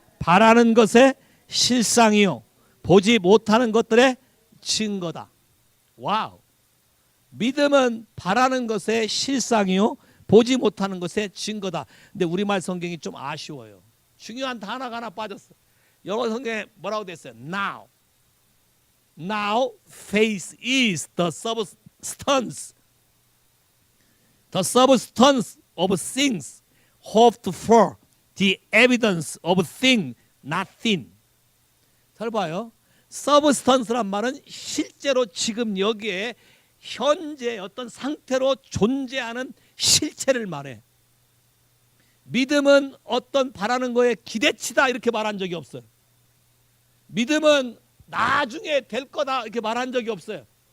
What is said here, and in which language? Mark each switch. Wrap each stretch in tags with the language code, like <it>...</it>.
<ko>바라는 것의 실상이요 보지 못하는 것들의 증거다. 와우. 믿음은 바라는 것의 실상이요 보지 못하는 것의 증거다. 근데 우리말 성경이 좀 아쉬워요. 중요한 단어가 하나 빠졌어. 영어 성경에 뭐라고 됐어요?</ko> <en>Now. Now faith is the substance. The substance of things hoped for. The evidence of things not seen.</en> <ko>잘 봐요. substance란 말은 실제로 지금 여기에 현재 어떤 상태로 존재하는 실체를 말해. 믿음은 어떤 바라는 거에 기대치다 이렇게 말한 적이 없어요. 믿음은 나중에 될 거다 이렇게 말한 적이 없어요.</ko>